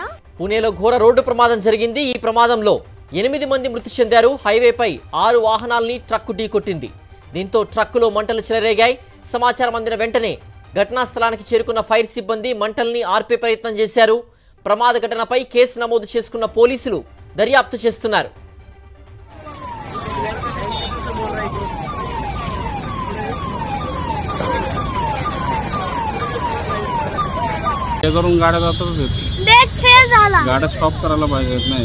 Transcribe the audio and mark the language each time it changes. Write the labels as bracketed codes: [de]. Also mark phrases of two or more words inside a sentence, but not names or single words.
[te] పూణేలో ఘోర రోడ్డు ప్రమాదం జరిగింది. ఈ ప్రమాదంలో 8 మంది మృతి చెందారు. హైవేపై 6 వాహనాల్ని ట్రక్కు ఢీకొట్టింది. దీంతో ట్రక్కులో మంటలు చెలరేగాయి. సమాచారం అందిన వెంటనే ఘటనా స్థలానికి చేరుకున్న ఫైర్ సిబ్బంది మంటల్ని ఆర్పే ప్రయత్నం చేశారు. ప్రమాద ఘటనపై కేసు నమోదు చేసుకున్న పోలీసులు దర్యాప్తు చేస్తున్నారు. [mr] करून गाड्या जातच होती. गाड्या स्टॉप करायला पाहिजे नाही